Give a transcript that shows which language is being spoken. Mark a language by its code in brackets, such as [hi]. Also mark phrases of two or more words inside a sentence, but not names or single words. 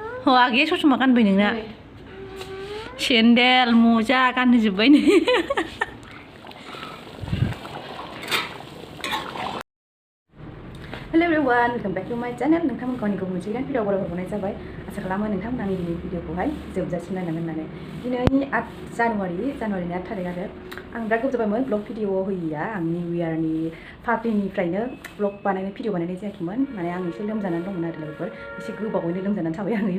[brx] आगैया ससमा गानबाय नोंना सेन्देल मजा गानहोजोब्बाय नै [en] hello everyone welcome back to my channel [brx] नोंथांमोनखौ आंनि गुबुन मोनसे भिडिअ बरायहरनाय जाबाय आसा खालामो नोंथांमोना आंनि दिनै भिडिअखौहाय जोबजासिम नायनांगोन होननानै दिनै 8 जानुवारिनि 8 थारिख आरो आं बिराद गोबाव जाबायमोन [en] vlog video [brx] होयैया आं [en] new yearni [brx] पार्टिनिफ्रायनो [en] vlog video [brx] बानायनाय जायाखैमोन माने आं एसे लोमजानानै दंमोन आरो लोगोफोर एसे गोबावैनो लोमजानानै थाबाय आं